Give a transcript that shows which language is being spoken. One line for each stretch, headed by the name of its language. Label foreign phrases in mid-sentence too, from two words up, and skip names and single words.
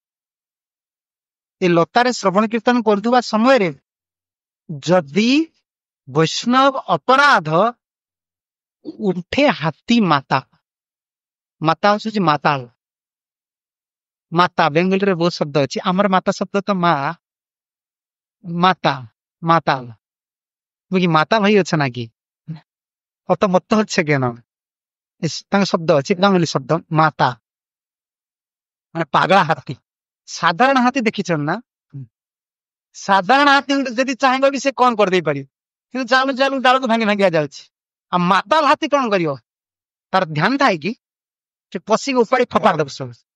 Odia: ଏ ଲତାରେ ଶ୍ରବଣ କୀର୍ତ୍ତନ କରୁଥିବା ସମୟରେ ଯଦି ବୈଷ୍ଣବ ଅପରାଧ ଉଠେ ହାତୀ ମାତା, ମାତା ହଉଛି ମାତାଳ, ମାତା ବେଙ୍ଗଲୀରେ ବହୁତ ଶବ୍ଦ ଅଛି, ଆମର ମାତା ଶବ୍ଦ ତ ମା, ମାତା ମାତାଳ ବୁଝି ମାତା ଭାଇ ଅଛ ନା କି
Bangla: অত মত হচ্ছে কেন
Odia: ତାଙ୍କ ଶବ୍ଦ ଅଛି ବେଙ୍ଗଲୀ ଶବ୍ଦ ମାତା ମାନେ ପାଗଳା ହାତୀ। ସାଧାରଣ ହାତୀ ଦେଖିଛ ନା? ସାଧାରଣ ହାତୀ ଯଦି ଚାହିଁବ ବି ସେ କଣ କରିଦେଇ ପାରିବ, କିନ୍ତୁ ଚାଲୁ ଚାଲୁ ଡାଳକୁ ଭାଙ୍ଗି ଭାଙ୍ଗି ଯାଉଛି। ଆଉ ମାତାଲ ହାତୀ କଣ କରିବ, ତାର ଧ୍ୟାନ ଥାଏ କି ସେ ପଶିକି ଉପାଡ଼ି ଫୋପାଡ଼ି ଦେବ ସବୁ।